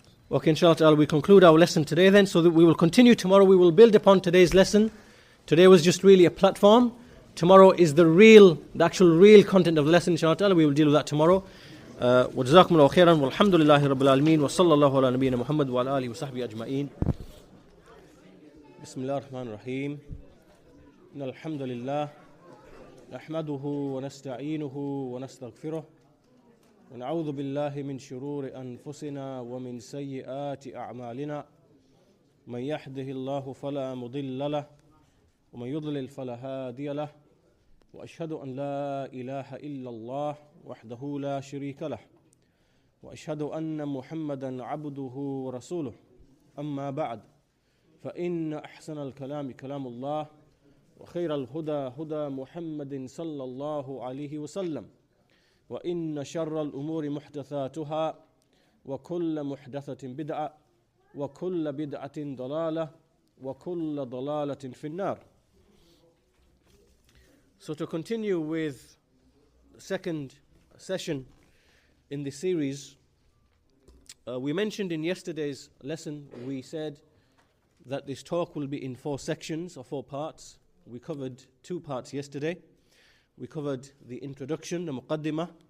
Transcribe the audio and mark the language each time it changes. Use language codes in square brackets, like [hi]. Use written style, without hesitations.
[en] Now, okay, inshallah, we conclude our lesson today then, so that we will continue tomorrow. We will build upon today's lesson. Today was just really a platform. Tomorrow is the actual real content of the lesson, inshallah. We will deal with that tomorrow. [ar] وجزاكم الله خيرا والحمد لله رب العالمين وصلى الله على نبينا محمد وعلى آله وصحبه أجمعين. بسم الله الرحمن الرحيم. إن الحمد لله نحمده ونستعينه ونستغفره ونعوذ بالله من شرور أنفسنا ومن سيئات أعمالنا من يهده الله فلا مضل له ومن يضلل فلا هادي له وأشهد أن لا إله إلا الله وحده لا شريك له وأشهد أن محمدا عبده ورسوله أما بعد فإن أحسن الكلام كلام الله وخير الهدى هدى محمد صلى الله عليه وسلم وإن شر الأمور محدثاتها وكل محدثة بدعة وكل بدعة ضلالة وكل ضلالة في النار. [en] So to continue with the second session in the series, we mentioned in yesterday's lesson, we said that this talk will be in 4 sections or 4 parts. We covered 2 parts yesterday. We covered the introduction, the muqaddimah.